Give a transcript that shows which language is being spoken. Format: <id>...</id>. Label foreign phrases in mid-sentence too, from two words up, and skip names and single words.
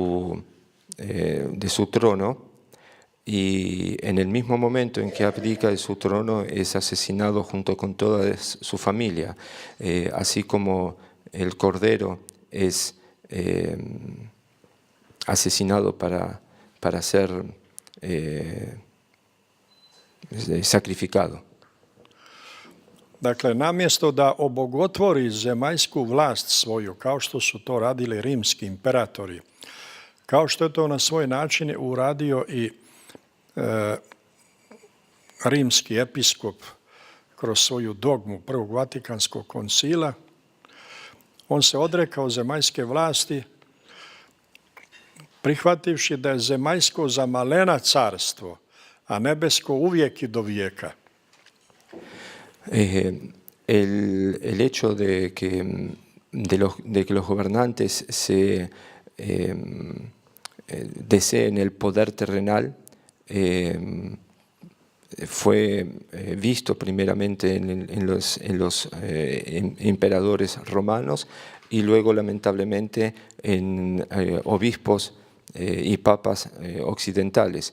<es>su trono y en el mismo momento en que abdica de su trono es asesinado junto con toda su familia, así como el cordero es asesinado para ser sacrificado.</es> <sr>Dakle, namjesto da obogotvori zemaljsku vlast svoju, kao što su to radili rimski imperatori, kao što je to na svoj način uradio i rimski episkop kroz svoju dogmu Prvog Vatikanskog koncila, on se odrekao zemaljske vlasti, prihvativši da je zemaljsko za malena carstvo, a nebesko uvijek i do vijeka.</sr> <es>El hecho de que los gobernantes se deseen el poder terrenal fue visto primeramente en los emperadores romanos y luego lamentablemente en obispos y papas occidentales.</es>